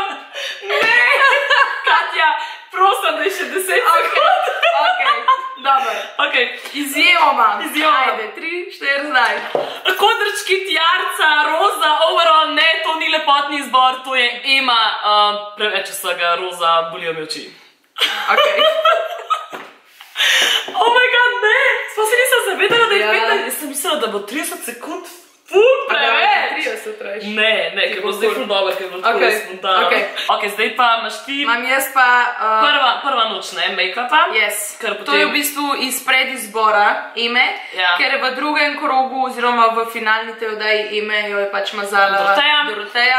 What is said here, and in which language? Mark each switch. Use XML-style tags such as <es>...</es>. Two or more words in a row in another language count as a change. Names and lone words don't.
<sl>Ne, Katja, prosim, da je še 10 sekund. Ok, dobro. Izjemo imam. Ajde, 3, 4, zdaj. Kodrčki, tjarca, roza, overall, ne, to ni lepotni izbor, to je Ema, preveč vsega, roza, bolijo mi oči. Ok.</sl> <en>Oh my god,</en> <sl>ne, sploh se nisem zavedala, da je 15, jaz sem mislila, da bo 30 sekund ful preveč. 30 reč. Ne, ker bo zdaj ful dobro, ker bo tako spontano. Ok, zdaj pa imaš ti... Imam jaz pa... Prva noč, ne, make-upa. Yes. To je v bistvu iz predizbora Eme, ker v drugem krogu, oziroma v finalni tej oddaji Eme jo je pač mazala Doroteja.</sl>